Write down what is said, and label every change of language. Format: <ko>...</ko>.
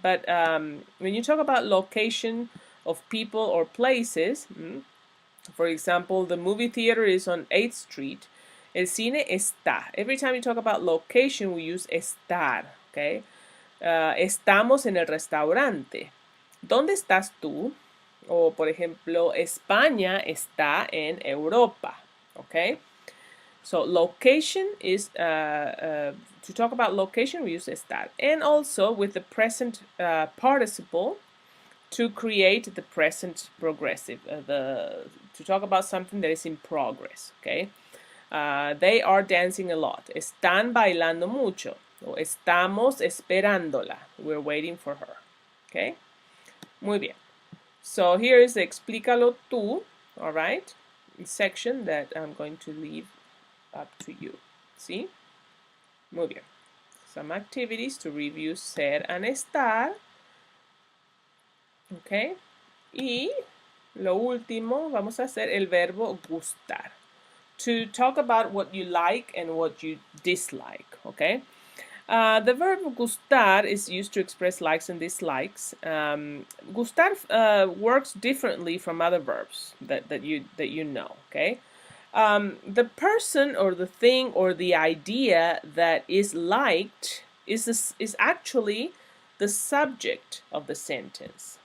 <en>But when you talk about location of people or places, for example, the movie theater is on 8th Street.</en> <es>El cine está.</es> <en>Every time you talk about location, we use estar, okay?</en> <es>Estamos en el restaurante. ¿Dónde estás tú? O, por ejemplo, España está en Europa.</es> <en>Okay? So, location is, to talk about location, we use estar. And also with the present participle to create the present progressive. To talk about something that is in progress. Okay? They are dancing a lot.</en> <es>Están bailando mucho. O estamos esperándola.</es> <en>We're waiting for her. Okay?</en> <es>Muy bien.</es> <en>So here is the explícalo tú, all right, section that I'm going to leave up to you. See?</en> <es>Muy bien.</es> <en>Some activities to review ser and estar. Okay?</en> <es>Y lo último, vamos a hacer el verbo gustar.</es> <en>To talk about what you like and what you dislike. Okay? The verb gustar is used to express likes and dislikes. Gustar works differently from other verbs that you know. Okay, the person or the thing or the idea that is liked is actually the subject of the sentence.</en>